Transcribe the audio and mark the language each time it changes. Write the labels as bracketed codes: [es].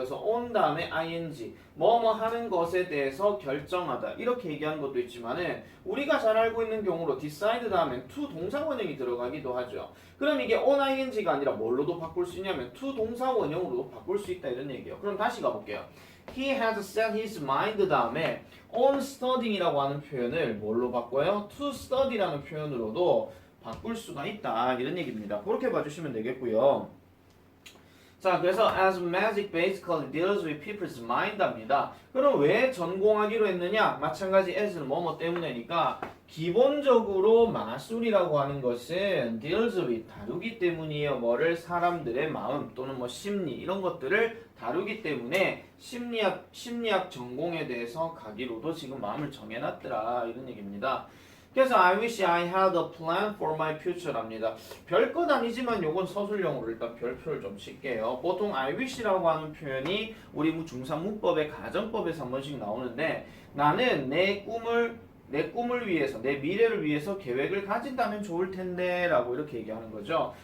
[ko] 그래서 on 다음에 ing 뭐뭐 하는 것에 대해서 결정하다 이렇게 얘기하는 것도 있지만은 우리가 잘 알고 있는 경우로 decide 다음에 to 동사 원형이 들어가기도 하죠. 그럼 이게 on ing가 아니라 뭘로도 바꿀 수 있냐면 to 동사 원형으로도 바꿀 수 있다 이런 얘기예요. 그럼 다시 가볼게요. [en] He has set his mind [ko] 다음에 [en] on studying이라고 [ko] 하는 표현을 뭘로 바꿔요? to study라는 표현으로도 바꿀 수가 있다 이런 얘기입니다. 그렇게 봐주시면 되겠고요. 자, 그래서 [en] as magic basically deals with people's mind [ko] 합니다. 그럼 왜 전공하기로 했느냐? 마찬가지 as는 뭐뭐 때문에니까 기본적으로 마술이라고 하는 것은 [en] deals with [ko] 다루기 때문이에요. 뭐를 사람들의 마음 또는 뭐 심리 이런 것들을 다루기 때문에 심리학 전공에 대해서 가기로도 지금 마음을 정해놨더라 이런 얘기입니다. 그래서 [en] I wish I had a plan for my future랍니다. [ko] 별것 아니지만 요건 서술형으로 일단 별표를 좀 칠게요. 보통 I wish라고 하는 표현이 우리 중3 문법의 가정법에서 한 번씩 나오는데 나는 내 꿈을 위해서 내 미래를 위해서 계획을 가진다면 좋을 텐데 라고 이렇게 얘기하는 거죠.